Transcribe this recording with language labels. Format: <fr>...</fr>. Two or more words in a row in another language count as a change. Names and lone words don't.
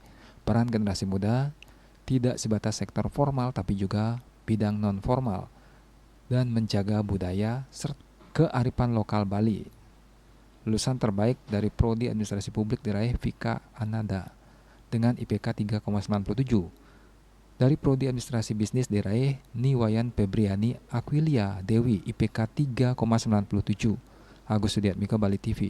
<id>Peran generasi muda tidak sebatas sektor formal tapi juga bidang non-formal dan menjaga budaya serta kearifan lokal Bali. Lulusan terbaik dari Prodi Administrasi Publik diraih Vika Ananda dengan IPK 3,97. Dari Prodi Administrasi Bisnis diraih Niwayan Febriani Aquilia Dewi IPK 3,97. Agus Sudiatmika, Bali TV.</id>